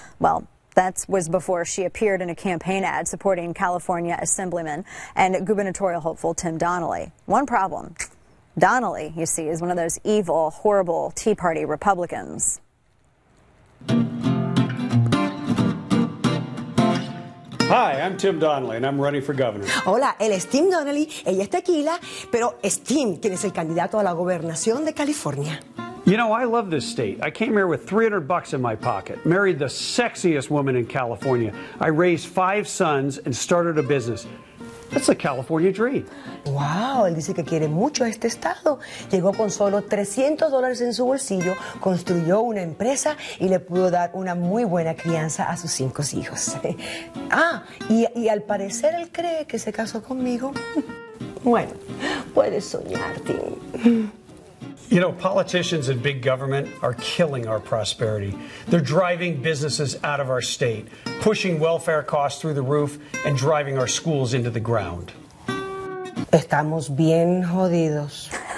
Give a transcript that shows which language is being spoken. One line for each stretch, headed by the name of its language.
English: Well, that was before she appeared in a campaign ad supporting California Assemblyman and gubernatorial hopeful Tim Donnelly. One problem. Donnelly, you see, is one of those evil, horrible Tea Party Republicans. Hi, I'm Tim Donnelly, and I'm running for governor.
Spanish: Hola, él es Tim Donnelly, ella es Tequila, pero es Tim quien es el candidato a la gobernación de California.
English: You know, I love this state. I came here with $300 in my pocket, married the sexiest woman in California. I raised 5 sons and started a business. That's a California dream.
Spanish: Wow, él dice que quiere mucho a este estado. Llegó con solo $300 en su bolsillo, construyó una empresa y le pudo dar una muy buena crianza a sus 5 hijos. Y al parecer él cree que se casó conmigo. Bueno, puedes soñar, Tim.
English: You know, politicians and big government are killing our prosperity. They're driving businesses out of our state, pushing welfare costs through the roof, and driving our schools into the ground.
Spanish: Estamos bien jodidos.